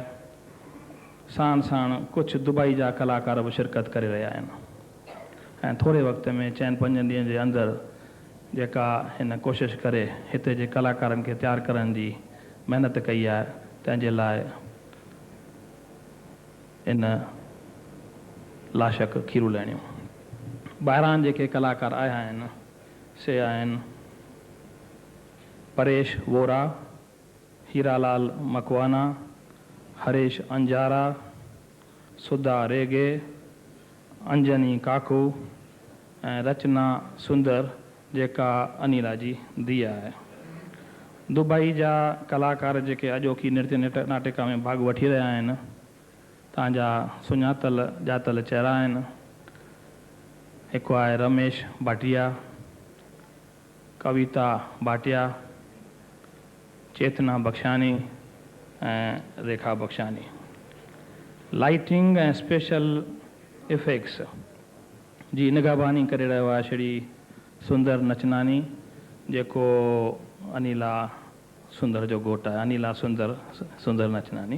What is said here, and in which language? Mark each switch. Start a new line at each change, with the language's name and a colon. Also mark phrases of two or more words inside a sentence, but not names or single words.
Sindhi: साण साण कुझु दुबई जा कलाकार बि शिरकत करे रहिया आहिनि ऐं थोरे वक़्त में 4-5 ॾींहंनि जे अंदरि जेका हिन कोशिशि करे हिते जे कलाकारनि खे तयारु करण जी महिनत कई आहे, तंहिंजे लाइ इन लाशक खीरूं लहणियूं। ॿाहिरां जेके कलाकार आया आहिनि से आहिनि परेश वोरा, हीरालाल मकवाना, हरेश अंजारा, सुधा रेगे, अंजनी काकू ऐं रचना सुंदर जेका अनिला जी धीअ आहे। दुबई जा कलाकार जेके अॼोकी नृत्य नाटिका में भाग वठी रहिया आहिनि, तव्हांजा सुञातल ॼातल चहिरा आहिनि। हिकु आहे रमेश भाटिया, कविता भाटिया, चेतना बख्शानी ऐं रेखा बख्शानी। लाइटिंग ऐं
English: special effects
Sindhi: जी निगहबानी करे रहियो आहे श्री सुंदर नचनानी, जेको अनिला सुंदर जो घोटु आहे। अनिला सुंदर नचनानी।